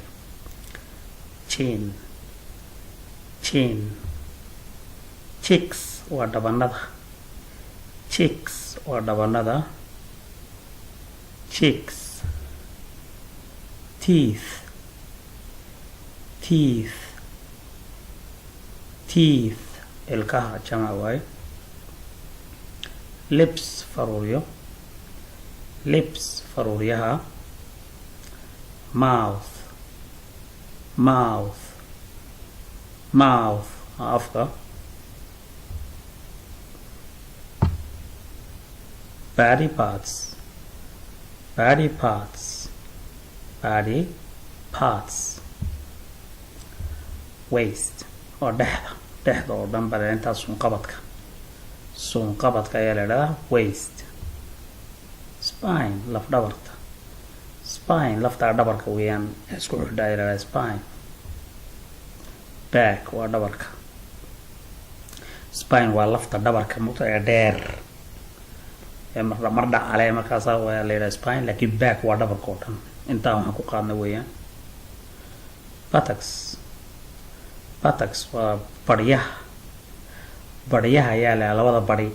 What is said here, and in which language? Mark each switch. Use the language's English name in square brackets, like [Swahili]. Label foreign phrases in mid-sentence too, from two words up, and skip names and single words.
[English] chin chicks [Somali] waa dhabanada. [English] chicks teeth [Somali] ilkaha jamac waaye. lips faruuryaha. mouth afka. [English] body parts [Somali] waist oo dhexda oo dhan bale intaa suunqabadka ayaa la idhahdaa waist. spine lafdhabarta. laftaa dhabarka weeyaan isku xidha ayaa la idhahdaa spine. back waa dhabarka. spine waa lafta dhabarka mugta ee dheer mar dhacale markaasaa waa la yidhaha spine laakiin back waa dhabarka oo dhan intaa waxaan ku qaadna weeyaan. buttocks waa baryaha ayaa la labada bari.